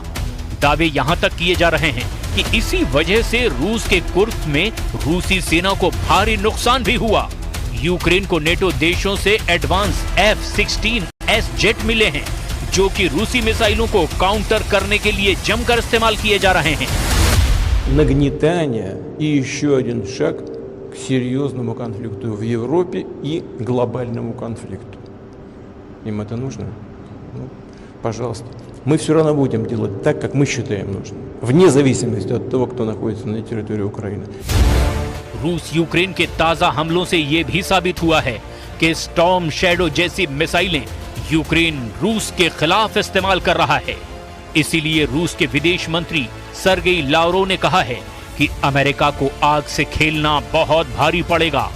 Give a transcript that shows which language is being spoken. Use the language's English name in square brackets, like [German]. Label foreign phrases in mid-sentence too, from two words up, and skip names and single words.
[Hindi] दावे यहां तक किए जा रहे हैं कि इसी वजह से रूस के कुर्स्क में रूसी सेना को भारी नुकसान भी हुआ। यूक्रेन को नेटो देशों से एडवांस F-16S जेट मिले हैं, जो कि रूसी मिसाइलों को काउंटर करने के लिए जमकर इस्तेमाल किए जा रहे हैं। [Russian] нагнетания и еще один шаг к серьезному конфликту в Европе и глобальному конфликту. Им это нужно? Ну, пожалуйста. Мы все равно будем делать так, как мы считаем нужным, вне зависимости от того, кто находится на территории Украины. [Hindi] रूस यूक्रेन के ताजा हमलों से यह भी साबित हुआ है कि स्टॉर्म शैडो जैसी मिसाइलें यूक्रेन रूस के खिलाफ इस्तेमाल कर रहा है। इसीलिए रूस के विदेश मंत्री सर्गेई लावरोव ने कहा है कि अमेरिका को आग से खेलना बहुत भारी पड़ेगा।